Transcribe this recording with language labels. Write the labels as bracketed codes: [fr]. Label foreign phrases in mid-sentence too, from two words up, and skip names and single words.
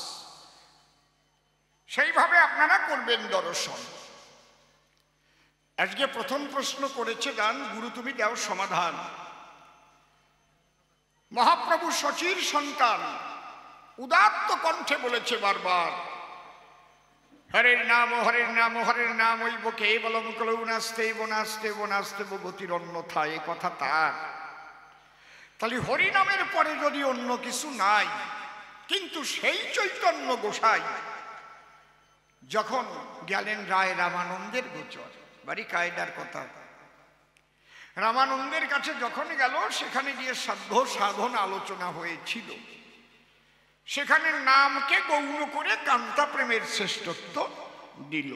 [bn] সেইভাবে আপনারা করবেন দর্শন। আজকে প্রথম প্রশ্ন করেছে দান, গুরু তুমি দাও সমাধান। মহাপ্রভু শচীর সন্তান উদাত্ত কণ্ঠে বলেছে বারবার, [sa] হরের নাম হরের নাম হরের নাম ওইব কেবলম কলৌ নাস্তেব নাস্তেব নাস্তেব গতির অন্যথা, [bn] এ কথা তার। তাহলে হরিনামের পরে যদি অন্য কিছু নাই, কিন্তু সেই চৈতন্য গোসাই যখন গেলেন রায় রামানন্দের গোচর, বাড়ি কায়দার কথা, রামানন্দের কাছে যখন গেল সেখানে গিয়ে সাধ্য সাধন আলোচনা হয়েছিল, সেখানে নামকে গৌণ করে কান্তা প্রেমের শ্রেষ্ঠত্ব দিল।